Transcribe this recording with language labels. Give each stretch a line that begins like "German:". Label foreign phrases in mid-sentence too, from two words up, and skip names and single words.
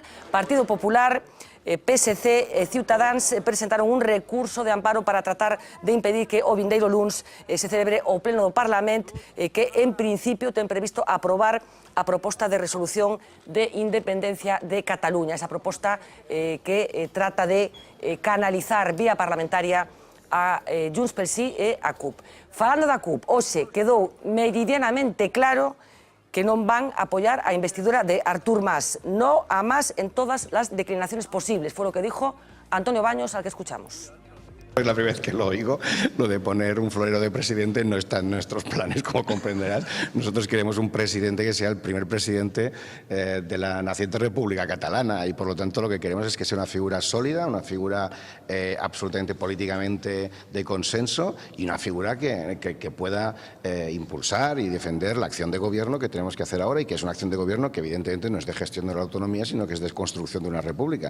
Galician: Partido Popular, PSC e Ciutadans presentaron un recurso de amparo para tratar de impedir que o vindeiro luns se celebre o pleno do Parlamento, que en principio ten previsto aprobar a proposta de resolución de independencia de Cataluña, esa proposta que trata de canalizar vía parlamentaria a Junts pel Sí e a CUP. Falando da CUP, hoxe quedou meridianamente claro que non van a apoiar a investidura de Artur Mas.
Spanish: No a Mas en todas las declinaciones posibles. Fue lo que dijo Antonio Baños, al que escuchamos. Es la primera vez que lo oigo, lo de poner un florero de presidente no está en nuestros planes, como comprenderás. Nosotros queremos un presidente que sea el primer presidente de la naciente República Catalana y por lo tanto lo que queremos es que sea una figura sólida, una figura absolutamente políticamente de consenso y una figura que pueda impulsar y defender la acción de gobierno que tenemos que hacer ahora y que es una acción de gobierno que evidentemente no es de gestión de la autonomía, sino que es de construcción de una república.